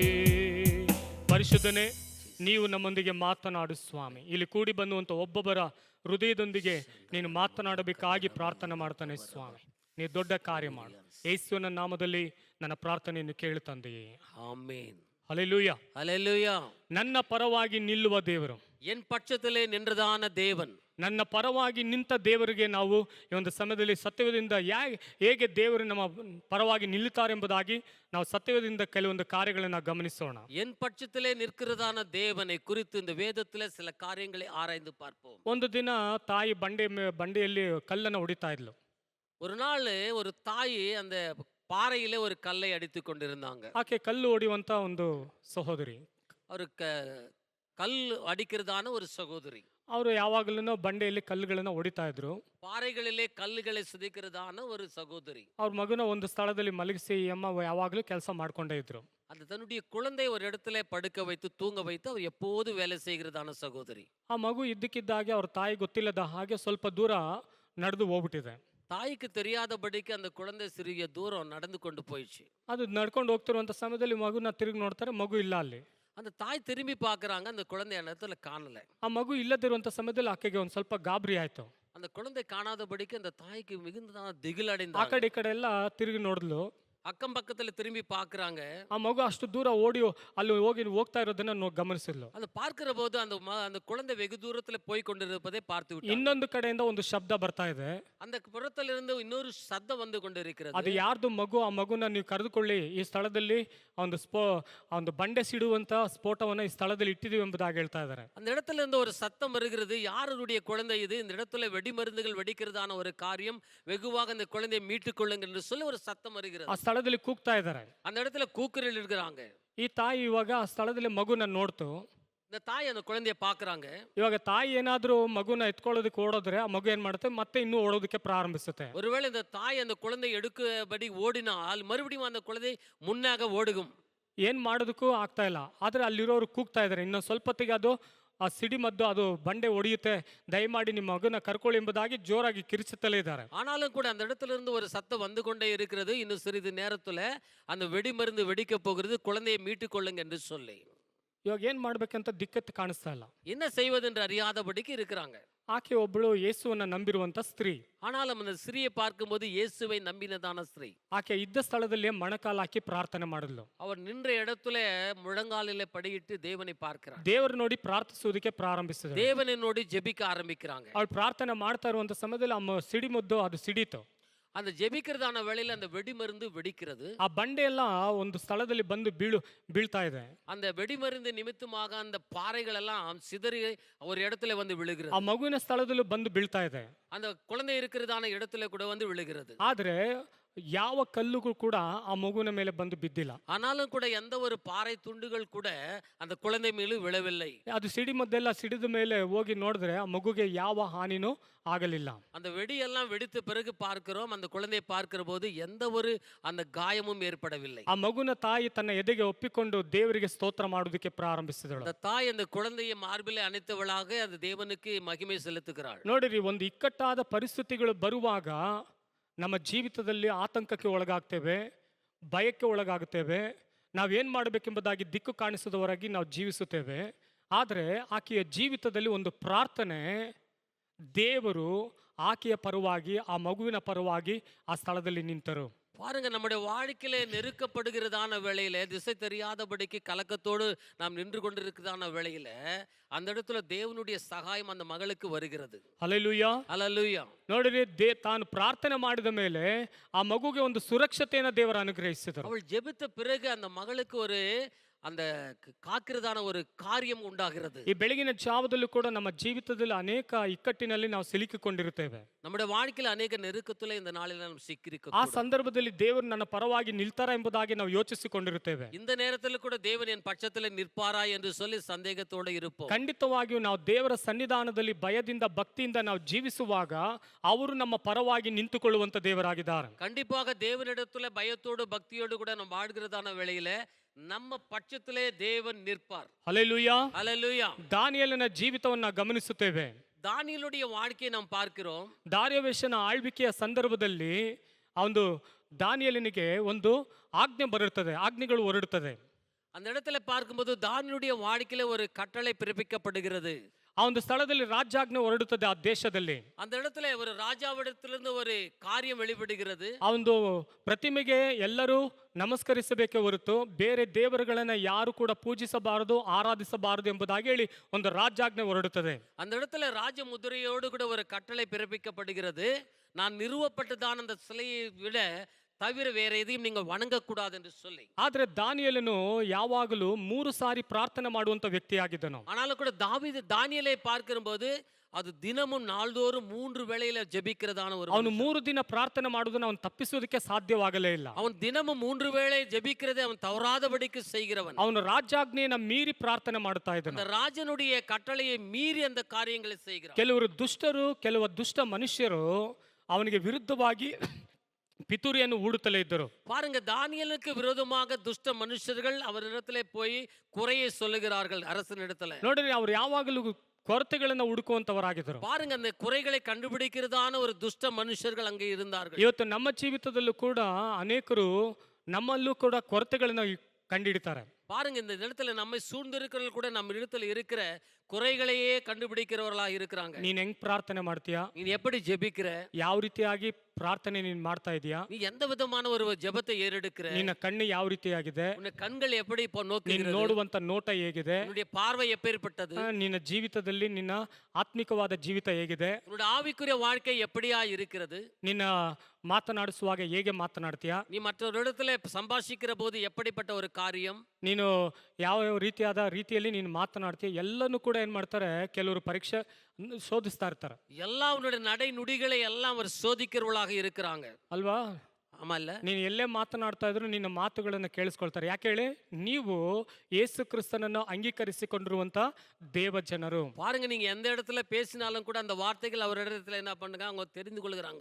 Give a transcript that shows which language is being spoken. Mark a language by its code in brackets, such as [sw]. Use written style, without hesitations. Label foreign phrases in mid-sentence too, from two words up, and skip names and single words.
[kn] ಪರಿಶುದ್ಧನೇ, ನೀವು ನಮ್ಮೊಂದಿಗೆ ಮಾತನಾಡು ಸ್ವಾಮಿ. ಇಲ್ಲಿ ಕೂಡಿ ಬಂದುವಂತ ಒಬ್ಬೊಬ್ಬರ ಹೃದಯದೊಂದಿಗೆ ನೀನು ಮಾತನಾಡಬೇಕಾಗಿ ಪ್ರಾರ್ಥನೆ ಮಾಡ್ತಾನೆ ಸ್ವಾಮಿ. ನೀ ದೊಡ್ಡ ಕಾರ್ಯ ಮಾಡು. ಯೇಸುವಿನ ನಾಮದಲ್ಲಿ ನನ್ನ ಪ್ರಾರ್ಥನೆಯನ್ನು ಕೇಳು ತಂದೆಯೇ, ಆಮೆನ್. ಹಲ್ಲೆಲೂಯಾ. [ta] ஹல்லேலூயா. [kn] ನನ್ನ ಪರವಾಗಿ ನಿಲ್ಲುವ ದೇವರು, [ta] என் பட்சத்திலே நின்றதான தேவன், [kn] ನನ್ನ ಪರವಾಗಿ ನಿಂತ ದೇವರಿಗೆ ನಾವು ಈ ಒಂದು ಸಮಯದಲ್ಲಿ ಸತ್ಯದಿಂದ ಹೇಗೆ ದೇವರು ನಮ್ಮ ಪರವಾಗಿ ನಿಲ್ಲುತ್ತಾರೆ ಎಂಬುದಾಗಿ ನಾವು ಸತ್ಯದಿಂದ ಕೆಲವೊಂದು ಕಾರ್ಯಗಳನ್ನು ಗಮನಿಸೋಣ. [ta] என் பட்சத்திலே நிற்கிறதான தேவனை குறித்து இந்த வேதத்திலே சில காரியங்களை ஆராய்ந்து பார்ப்போம். [kn] ಒಂದು ದಿನ ತಾಯಿ ಬಂಡೆಯಲ್ಲಿ ಕಲ್ಲನ್ನು ಹೊಡಿತಾ ಇದ್ಲು. [ta] ஒரு நாள் ஒரு தாய் அந்த பாறையிலே ஒரு கல்லை அடித்து கொண்டிருந்தாங்க. [kn] ಆಕೆ ಕಲ್ಲು ಹೊಡೆಯುವಂತ ಒಂದು ಸಹೋದರಿ, [ta] ஒரு கல் அடிக்கிறதான ஒரு சகோதரி. [kn] ಅವರು ಯಾವಾಗಲೂ ಬಂಡೆಯಲ್ಲಿ ಕಲ್ಲುಗಳನ್ನು ಹೊಡಿತಾ ಇದ್ರು. [ta] பாறைகளிலே கல்லுகளை சிதைக்கிறதான ஒரு சகோதரி. [kn] ಅವ್ರ ಮಗುನ ಒಂದು ಸ್ಥಳದಲ್ಲಿ ಮಲಗಿಸಿ ಅಮ್ಮ ಯಾವಾಗಲೂ ಕೆಲಸ ಮಾಡ್ಕೊಂಡೇ ಇದ್ರು. [ta] அந்த தன்னுடைய குழந்தை ஒரு இடத்துல படுக்க வைத்து தூங்க வைத்து அவர் எப்போது வேலை செய்கிறதான சகோதரி. [kn] ಆ ಮಗು ಇದ್ದಕ್ಕಿದ್ದಾಗೆ ಅವ್ರ ತಾಯಿ ಗೊತ್ತಿಲ್ಲದ ಹಾಗೆ ಸ್ವಲ್ಪ ದೂರ ನಡೆದು ಹೋಗ್ಬಿಟ್ಟಿದೆ. [ta] தாய்க்கு தெரியாதபடிக்கு அந்த குழந்தை சிறிய தூரம் நடந்து கொண்டு போயிடுச்சு. [kn] ಅದು ನಡ್ಕೊಂಡು ಹೋಗ್ತಿರುವಂತ ಸಮಯದಲ್ಲಿ ಮಗುನ ತಿರುಗಿ ನೋಡ್ತಾರೆ, ಮಗು ಇಲ್ಲ ಅಲ್ಲಿ. [ta] அந்த தாய் திரும்பி பார்க்கறாங்க, அந்த குழந்தை அந்த இடத்துல காணல. [kn] ಆ ಮಗು ಇಲ್ಲದಿರುವಂತ ಸಮಯದಲ್ಲಿ ಆಕೆಗೆ ಒಂದು ಸ್ವಲ್ಪ ಗಾಬರಿ ಆಯ್ತು. [ta] அந்த குழந்தை காணாதபடிக்கு அந்த தாய்க்கு மிகுந்த திகில் [kn] ಆ [ta] அடைந்தாங்க. [kn] ಕಡೆ ಈ ಕಡೆ ಎಲ್ಲ ತಿರುಗಿ ನೋಡಿದ್ಲು. [ta] அக்கம் பக்கத்துல திரும்பி பார்க்கறாங்க. [kn] ಆ ಮಗು ಅಷ್ಟು ದೂರ ಓಡಿ ಅಲ್ಲಿ ಹೋಗ್ತಾ ಇರೋದನ್ನ ಗಮನಿಸಿದ್ಲು. [ta] அந்த பார்க்கிற போது அந்த குழந்தை வெகு தூரத்துல போய் கொண்டிருப்பதை பார்த்து விட்டாங்க. [kn] ಇನ್ನೊಂದು ಕಡೆಯಿಂದ ಒಂದು ಶಬ್ದ ಬರ್ತಾ ಇದೆ. [ta] அந்த புறத்திலிருந்து இன்னொரு சத்தம் வந்து கொண்டிருக்கிறது. [kn] ಅದು ಯಾರ್ದು ಮಗು? ಆ ಮಗುನ ನೀವು ಕರೆದುಕೊಳ್ಳಿ, ಈ ಸ್ಥಳದಲ್ಲಿ ಒಂದು ಬಂಡೆ ಸಿಡುವಂತ ಸ್ಫೋಟವನ್ನ ಈ ಸ್ಥಳದಲ್ಲಿ ಇಟ್ಟಿದೀವಿ ಎಂಬುದಾಗಿ ಹೇಳ್ತಾ ಇದ್ದಾರೆ. [ta] அந்த இடத்துல இருந்து ஒரு சத்தம் வருகிறது. யாருடைய குழந்தை இது? இந்த இடத்துல வெடிமருந்துகள் வெடிக்கிறதான ஒரு காரியம், வெகுவாக அந்த குழந்தையை மீட்டுக் கொள்ளுங்கள் என்று சொல்லி ஒரு சத்தம் வருகிறது. [kn] ಆ ಸ್ಥಳದಲ್ಲಿ ಕೂಗ್ತಾ ಇದ್ದಾರೆ. [ta] அந்த இடத்துல கூக்குரல் இருக்கிறாங்க. [kn] ಈ ತಾಯಿ ಇವಾಗ ಆ ಸ್ಥಳದಲ್ಲಿ ಮಗುನ ನೋಡ್ತು. [ta] இந்த தாய் அந்த குழந்தைய பாக்குறாங்க. [kn] ಇವಾಗ ತಾಯಿ ಏನಾದ್ರೂ ಮಗುನ ಎತ್ಕೊಳ್ಳೋದಕ್ಕೆ ಓಡೋದ್ರೆ ಆ ಮಗು ಏನ್ ಮಾಡುತ್ತೆ, ಮತ್ತೆ ಇನ್ನೂ ಓಡೋದಕ್ಕೆ ಪ್ರಾರಂಭಿಸುತ್ತೆ. [ta] ஒருவேளை இந்த தாய் அந்த குழந்தை எடுக்கபடி ஓடினால் மறுபடியும் அந்த குழந்தை முன்னாக ஓடுகும். [kn] ಏನ್ ಮಾಡೋದಕ್ಕೂ ಆಗ್ತಾ ಇಲ್ಲ. ಆದ್ರೆ ಅಲ್ಲಿರೋರು ಕೂಗ್ತಾ ಇದ್ದಾರೆ, ಇನ್ನೊಂದು ಸ್ವಲ್ಪ ಹೊತ್ತಿಗೆ ಅದು ಆ ಸಿಡಿಮದ್ದು ಅದು ಬಂಡೆ ಹೊಡೆಯುತ್ತೆ, ದಯಮಾಡಿ ನಿಮ್ಮ ಮಗನ ಕರ್ಕೊಳ್ಳಿ ಎಂಬುದಾಗಿ ಜೋರಾಗಿ ಕಿರಿಚುತ್ತಲೇ ಇದ್ದಾರೆ. [ta] ஆனாலும் கூட அந்த இடத்துல இருந்து ஒரு சத்தம் வந்து கொண்டே இருக்கிறது. இன்னும் சிறிது நேரத்துல அந்த வெடிமருந்து வெடிக்க போகிறது, குழந்தையை மீட்டுக் கொள்ளுங்க என்று சொல்லி. [kn] ಇವಾಗ ಏನ್ ಮಾಡ್ಬೇಕಂತ ದಿಕ್ಕತ್ತು ಕಾಣಿಸ್ತಾ ಇಲ್ಲ. [ta] என்ன செய்வது என்று அறியாதபடிக்கு இருக்கிறாங்க. [kn] ಆಕೆ ಒಬ್ಬಳು ಯೇಸುವನ್ನ ನಂಬಿರುವಂತ ಸ್ತ್ರೀ. [ta] ஆனாலும் அந்த ஸ்திரியை பார்க்கும்போது இயேசுவை நம்பினதான ஸ்திரீ. [kn] ಆಕೆ ಇದ್ದ ಸ್ಥಳದಲ್ಲಿ ಮೊಣಕಾಲು ಹಾಕಿ ಪ್ರಾರ್ಥನೆ ಮಾಡಿದ್ಲು. [ta] அவர் நின்ற இடத்துல முழங்காலிலே படியிட்டு தேவனை பார்க்கிறார். [kn] ದೇವರು ನೋಡಿ ಪ್ರಾರ್ಥಿಸುವುದಕ್ಕೆ ಪ್ರಾರಂಭಿಸಿದ್ರು. [ta] தேவனை ನೋಡಿ ஜெபிக்க ஆரம்பிக்கிறாங்க. [kn] ಅವಳು ಪ್ರಾರ್ಥನೆ ಮಾಡ್ತಾ ಇರುವಂತ ಸಮಯದಲ್ಲಿ ಆ ಸಿಡಿಮದ್ದು ಅದು ಸಿಡೀತು. [ta] அந்த ஜெபிக்கிறதான வேளையில அந்த வெடிமருந்து வெடிக்கிறது. [kn] ಆ ಬಂಡೆ ಎಲ್ಲ ಒಂದು ಸ್ಥಳದಲ್ಲಿ ಬಂದು ಬೀಳ್ತಾ ಇದೆ. [ta] அந்த வெடிமருந்து நிமித்தமாக அந்த பாறைகள் எல்லாம் சிதறி ஒரு இடத்துல வந்து விழுகிறது. [kn] ಆ ಮಗುವಿನ ಸ್ಥಳದಲ್ಲೂ ಬಂದು ಬೀಳ್ತಾ ಇದೆ. [ta] அந்த குழந்தை இருக்கிறதான இடத்துல கூட வந்து விழுகிறது. [kn] ಆದ್ರೆ ಯಾವ ಕಲ್ಲುಗಳು ಕೂಡ ಆ ಮಗುವಿನ ಮೇಲೆ ಬಂದು ಬಿದ್ದಿಲ್ಲ. [ta] ஆனாலும் கூட எந்த ஒரு பாறை துண்டுகள் கூட அந்த குழந்தை மேலும் விழவில்லை. [kn] ಅದು ಸಿಡಿಮದ್ದೆಲ್ಲ ಸಿಡಿದ ಮೇಲೆ ಹೋಗಿ ನೋಡಿದ್ರೆ ಆ ಮಗುಗೆ ಯಾವ ಹಾನಿನೂ ಆಗಲಿಲ್ಲ. [ta] அந்த வெடி எல்லாம் வெடித்த பிறகு பார்க்கிறோம், அந்த குழந்தையை பார்க்கிற போது எந்த ஒரு அந்த காயமும் ஏற்படவில்லை. [kn] ಆ ಮಗುನ ತಾಯಿ ತನ್ನ ಎದೆಗೆ ಒಪ್ಪಿಕೊಂಡು ದೇವರಿಗೆ ಸ್ತೋತ್ರ ಮಾಡುವುದಕ್ಕೆ ಪ್ರಾರಂಭಿಸಿದಳು. [ta] அந்த தாய் அந்த குழந்தையை மார்பிலே அணைத்தவளாக அந்த தேவனுக்கு மகிமை செலுத்துகிறாள். [kn] ನೋಡಿರಿ, ಒಂದು ಇಕ್ಕಟ್ಟಾದ ಪರಿಸ್ಥಿತಿಗಳು ಬರುವಾಗ ನಮ್ಮ ಜೀವಿತದಲ್ಲಿ ಆತಂಕಕ್ಕೆ ಒಳಗಾಗ್ತೇವೆ, ಭಯಕ್ಕೆ ಒಳಗಾಗುತ್ತೇವೆ. ನಾವೇನು ಮಾಡಬೇಕೆಂಬುದಾಗಿ ದಿಕ್ಕು ಕಾಣಿಸದವರಾಗಿ ನಾವು ಜೀವಿಸುತ್ತೇವೆ. ಆದರೆ ಆಕೆಯ ಜೀವಿತದಲ್ಲಿ ಒಂದು ಪ್ರಾರ್ಥನೆ, ದೇವರು ಆಕೆಯ ಪರವಾಗಿ, ಆ ಮಗುವಿನ ಪರವಾಗಿ ಆ ಸ್ಥಳದಲ್ಲಿ ನಿಂತರು. [ta] பாருங்க, நம்முடைய வாழ்க்கையில நெருக்கப்படுகிறதான வேளையில, திசை தெரியாதபடிக்கு கலக்கத்தோடு நாம் நின்று கொண்டிருக்கிறதான வேளையில, அந்த இடத்துல தேவனுடைய சகாயம் அந்த மகளுக்கு வருகிறது. [kn] ಹಲ್ಲೆಲೂಯಾ. [ta] ஹல்லேலூயா. [kn] ನೋಡಿರಿ, ತಾನು ಪ್ರಾರ್ಥನೆ ಮಾಡಿದ ಮೇಲೆ ಆ ಮಗುಗೆ ಒಂದು ಸುರಕ್ಷತೆಯನ್ನು ದೇವರು ಅನುಗ್ರಹಿಸಿದರು. [ta] அவள் ஜெபித்த பிறகு அந்த மகளுக்கு ஒரு அந்த காக்கிறதான ஒரு காரியம் உண்டாகிறது. [kn] ಈ ಬೆಳಗಿನ ಜಾವದಲ್ಲೂ ಕೂಡ ನಮ್ಮ ಜೀವಿತದಲ್ಲಿ ಅನೇಕ ಇಕ್ಕಟ್ಟಿನಲ್ಲಿ ನಾವು ಸಿಲುಕಿಕೊಂಡಿರುತ್ತೇವೆ. [ta] நம்முடைய வாழ்க்கையில அநேக நெருக்கத்துல இந்த நாளில நாம் [kn] ಆ [ta] சிக்கியிருக்க [kn] ಸಂದರ್ಭದಲ್ಲಿ ದೇವರು ನನ್ನ ಪರವಾಗಿ ನಿಲ್ತಾರ ಎಂಬುದಾಗಿ ನಾವು ಯೋಚಿಸಿಕೊಂಡಿರುತ್ತೇವೆ. [ta] இந்த நேரத்துல கூட தேவன் என் பட்சத்துல நிற்பாரா என்று சொல்லி சந்தேகத்தோட இருப்போம். [kn] ಖಂಡಿತವಾಗಿಯೂ ನಾವು ದೇವರ ಸನ್ನಿಧಾನದಲ್ಲಿ ಭಯದಿಂದ ಭಕ್ತಿಯಿಂದ ನಾವು ಜೀವಿಸುವಾಗ ಅವರು ನಮ್ಮ ಪರವಾಗಿ ನಿಂತುಕೊಳ್ಳುವಂತ ದೇವರಾಗಿದ್ದಾರೆ. [ta] கண்டிப்பாக தேவனிடத்துல பயத்தோடு பக்தியோடு கூட நம்ம வாழ்கிறதான வேளையில நம்ம பட்சத்திலே தேவன் நிற்பார். [kn] ಹಲ್ಲೆಲೂಯಾ. [ta] ஹல்லேலூயா. [kn] ದಾನಿಯೇಲನ ಜೀವಿತವನ್ನ ಗಮನಿಸುತ್ತೇವೆ. [ta] தானியேலுடைய வாழ்க்கையை நாம் பார்க்கிறோம். [kn] ದಾರ್ಯಾವೆಷನ ಆಳ್ವಿಕೆಯ ಸಂದರ್ಭದಲ್ಲಿ ಒಂದು ದಾನಿಯೇಲನಿಗೆ ಒಂದು ಆಜ್ಞೆಗಳು ಹೊರಡುತ್ತದೆ. [ta] அந்த இடத்துல பார்க்கும்போது தானியேலுடைய வாழ்க்கையில ஒரு கட்டளை பிறப்பிக்கப்படுகிறது. [kn] ಆ ಒಂದು ಸ್ಥಳದಲ್ಲಿ ರಾಜ್ಯಾಜ್ಞೆ ಹೊರಡುತ್ತದೆ ಆ ದೇಶದಲ್ಲಿ. [ta] அந்த இடத்துல ஒரு ராஜாவிடத்திலிருந்து ஒரு காரியம் வெளிப்படுகிறது. [kn] ಆ ಒಂದು ಪ್ರತಿಮೆಗೆ ಎಲ್ಲರೂ ನಮಸ್ಕರಿಸಬೇಕೆ ಹೊರತು ಬೇರೆ ದೇವರುಗಳನ್ನ ಯಾರು ಕೂಡ ಪೂಜಿಸಬಾರದು, ಆರಾಧಿಸಬಾರದು ಎಂಬುದಾಗಿ ಹೇಳಿ ಒಂದು ರಾಜ್ಯಾಜ್ಞೆ ಹೊರಡುತ್ತದೆ. [ta] அந்த இடத்துல ராஜ முதிரையோடு கூட ஒரு கட்டளை பிறப்பிக்கப்படுகிறது. நான் நிறுவப்பட்டதான அந்த சிலையை விட தவிர வேற எதையும் நீங்கள் வணங்கக்கூடாது என்று சொல்லி. [kn] ಆದ್ರೆ ದಾನಿಯೇಲನು ಯಾವಾಗಲೂ 3 ಸಾರಿ ಪ್ರಾರ್ಥನೆ ಮಾಡುವಂತ ವ್ಯಕ್ತಿಯಾಗಿದ್ದನು. [ta] ஆனாலும் கூட தானியேலை பார்க்கும்போது அது தினமும் நாள்தோறும் 3 வேளையில ஜெபிக்கிறதான ஒரு [kn] ಅವನು 3 ದಿನ ಪ್ರಾರ್ಥನೆ ಮಾಡುವುದನ್ನು ಅವನು ತಪ್ಪಿಸುವುದಕ್ಕೆ ಸಾಧ್ಯವಾಗಲೇ ಇಲ್ಲ. [ta] அவன் தினமும் 3 வேளை ஜெபிக்கிறதை அவன் தவறாதபடிக்கு செய்கிறவன். [kn] ಅವನು ರಾಜ್ಯಾಜ್ಞೆಯನ್ನ ಮೀರಿ ಪ್ರಾರ್ಥನೆ ಮಾಡುತ್ತಾ ಇದ್ದನು. [ta] அந்த ராஜனுடைய கட்டளையை மீறி அந்த காரியங்களை செய்கிறான். [kn] ಕೆಲವರು ದುಷ್ಟರು, ಕೆಲವು ದುಷ್ಟ ಮನುಷ್ಯರು ಅವನಿಗೆ ವಿರುದ್ಧವಾಗಿ ಪಿತೂರಿಯನ್ನು ಹೂಡುತ್ತಲೇ ಇದ್ದರು. [ta] பாருங்க, தானியேலுக்கு விரோதமாக துஷ்ட மனுஷர்கள் அவரிடத்திலே போய் குறையை சொல்லுகிறார்கள் அரசனிடத்துல. [kn] ನೋಡ್ರಿ, ಅವ್ರು ಯಾವಾಗಲೂ ಕೊರತೆಗಳನ್ನ ಹುಡುಕುವಂತವರಾಗಿದ್ದರು. [ta] பாருங்க, அந்த குறைகளை கண்டுபிடிக்கிறதான ஒரு துஷ்ட மனுஷர்கள் அங்கே இருந்தார்கள். [kn] ಇವತ್ತು ನಮ್ಮ ಜೀವಿತದಲ್ಲೂ ಕೂಡ ಅನೇಕರು ನಮ್ಮಲ್ಲೂ ಕೂಡ ಕೊರತೆಗಳನ್ನ ಕಂಡುಹಿಡಿತಾರೆ. [ta] பாருங்க, இந்த இடத்துல நம்மை சூழ்ந்திருக்கிறவர்கள் கூட நம்ம இடத்துல இருக்கிற குறைகளையே கண்டுபிடிக்கிறவர்களா இருக்கிறாங்க. [kn] ನೀನ್ ಹೆಂಗ್ ಪ್ರಾರ್ಥನೆ ಮಾಡ್ತೀಯಾ, [ta] நீ எப்படி ஜெபிக்கிற, [kn] ಯಾವ ರೀತಿಯಾಗಿ ಪ್ರಾರ್ಥನೆ ನೀನ್ ಮಾಡ್ತಾ ಇದೀಯಾ, [ta] நீ எந்த விதமான ஒரு ஜெபத்தை ஏறெடுக்கிற, [kn] ನಿನ್ನ ಕಣ್ಣು ಯಾವ ರೀತಿಯಾಗಿದೆ, [ta] உன்னுடைய கண்கள் எப்படி இப்போ [kn] ನೀನ್ [ta] நோக்குகிறது, [kn] ನೋಡುವಂತ ನೋಟ ಹೇಗಿದೆ, [ta] உன்னுடைய பார்வை எப்பேற்பட்டது, [kn] ನಿನ್ನ ಜೀವಿತದಲ್ಲಿ ನಿನ್ನ ಆತ್ಮಿಕವಾದ ಜೀವಿತ ಹೇಗಿದೆ, [ta] உன்னுடைய ஆவிக்குரிய வாழ்க்கை எப்படியா இருக்கிறது, [kn] ನಿನ್ನ ಮಾತನಾಡಿಸುವಾಗ ಹೇಗೆ ಮಾತನಾಡ್ತೀಯಾ, [ta] நீ மற்றவரிடத்துல சம்பாஷிக்கிற போது எப்படிப்பட்ட ஒரு காரியம், [kn] ನೀನು ಯಾವ ರೀತಿಯಾದ ರೀತಿಯಲ್ಲಿ ನೀನು ಮಾತನಾಡ್ತೀಯ, ಎಲ್ಲನೂ ಕೂಡ ಏನ್ ಮಾಡ್ತಾರೆ, ಕೆಲವರು ಪರೀಕ್ಷೆ ಶೋಧಿಸ್ತಾ ಇರ್ತಾರೆ [ta] எல்லா உன்னுடைய நடை நுடிகளை எல்லாம் அவர் சோதிக்கிறவர்களாக இருக்கிறாங்க [kn] ಅಲ್ವಾ. [ta] ஆமா இல்ல? [kn] ನೀನು ಎಲ್ಲೇ ಮಾತನಾಡ್ತಾ ಇದ್ರು ನಿನ್ನ ಮಾತುಗಳನ್ನು ಕೇಳಿಸ್ಕೊಳ್ತಾರೆ. ಯಾಕೆ ಹೇಳಿ, ನೀವು ಯೇಸು ಕ್ರಿಸ್ತನನ್ನು ಅಂಗೀಕರಿಸಿಕೊಂಡಿರುವಂತ ದೇವ ಜನರು. [ta] பாருங்க, நீங்க எந்த இடத்துல பேசினாலும் கூட அந்த வார்த்தைகள் அவர் இடத்துல என்ன பண்ணுங்க, அவங்க தெரிந்து கொள்கிறாங்க.